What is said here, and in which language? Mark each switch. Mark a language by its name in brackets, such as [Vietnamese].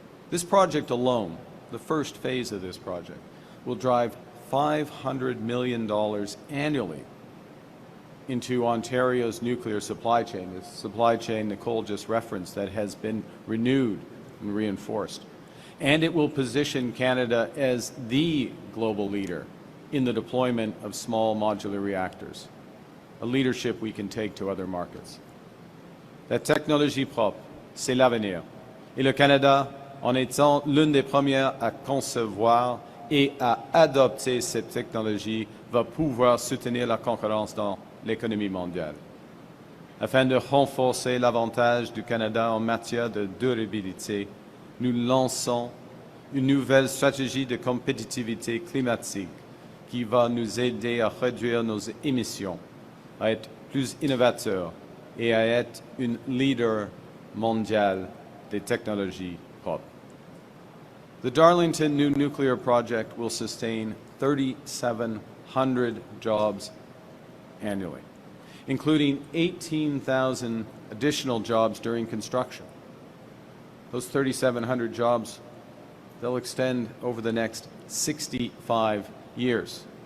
[English] This project alone, the first phase of this project, will drive $500 million annually into Ontario's nuclear supply chain, the supply chain Nicole just referenced that has been renewed and reinforced. And it will position Canada as the global leader in the deployment of small modular reactors, a leadership we can take to other markets. [French] La technologie propre, c'est l'avenir. Et le Canada, en étant l'une des premières à concevoir et à adopter cette technologie, va pouvoir soutenir la concurrence dans l'économie mondiale. Afin de renforcer l'avantage du Canada en matière de durabilité, nous lançons une nouvelle stratégie de compétitivité climatique qui va nous aider à réduire nos émissions, à être plus innovateurs et à être un leader mondial des technologies propres. [English] The Darlington new nuclear project will sustain 3,700 jobs annually, including 18,000 additional jobs during construction. Those 3,700 jobs, they'll extend over the next 65 years.